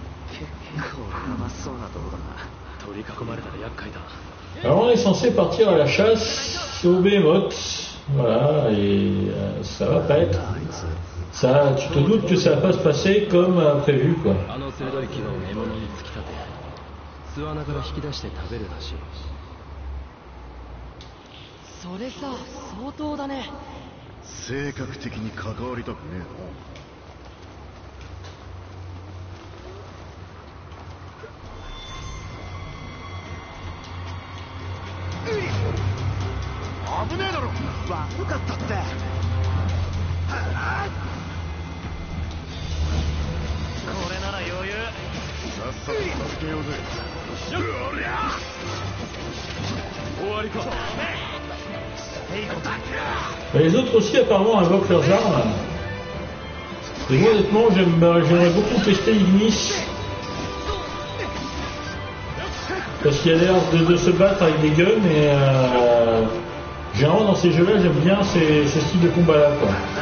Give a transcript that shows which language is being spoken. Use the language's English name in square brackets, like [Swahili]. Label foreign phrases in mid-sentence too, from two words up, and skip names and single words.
[French] Alors on est censé partir à la chasse au Behemoth, voilà, et ça va pas être. Ça, tu te doutes que ça va pas se passer comme prévu, quoi. [Japanese] それさ、相当だね。性格的に関わりたくねえな。危ねえだろ。悪かったって。これなら余裕。さっさと助けようぜ。おりゃ終わりか。 [French] Les autres aussi apparemment invoquent leurs armes. Et moi honnêtement j'aimerais beaucoup tester Ignis. Parce qu'il a l'air de se battre avec des guns et généralement dans ces jeux là j'aime bien ce style de combat là quoi.